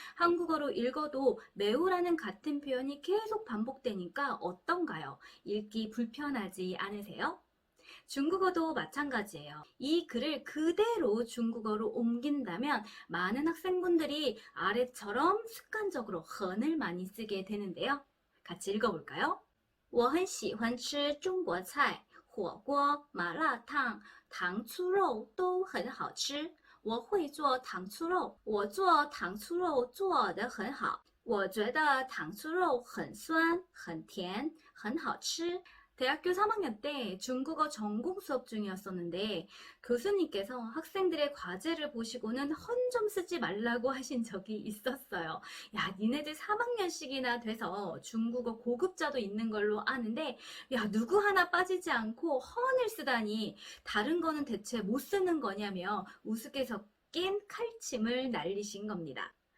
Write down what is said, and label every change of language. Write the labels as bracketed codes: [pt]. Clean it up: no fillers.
[ko] 한국어로 읽어도 매우라는 같은 표현이 계속 반복되니까 어떤가요? 읽기 불편하지 않으세요? 중국어도 마찬가지예요. 이 글을 그대로 중국어로 옮긴다면 많은 학생분들이 아래처럼 습관적으로 헌을 많이 쓰게 되는데요. 같이 읽어볼까요? [zh] 我很喜欢吃中国菜，火锅、麻辣烫、糖醋肉都很好吃。我会做糖醋肉，我做糖醋肉做得很好。我觉得糖醋肉很酸、很甜，很好吃。 [ko] 대학교 3학년 때 중국어 전공 수업 중이었었는데 교수님께서 학생들의 과제를 보시고는 헌 좀 쓰지 말라고 하신 적이 있었어요. 야, 니네들 3학년씩이나 돼서 중국어 고급자도 있는 걸로 아는데 야, 누구 하나 빠지지 않고 헌을 쓰다니 다른 거는 대체 못 쓰는 거냐며 우습게 섞인 칼침을 날리신 겁니다.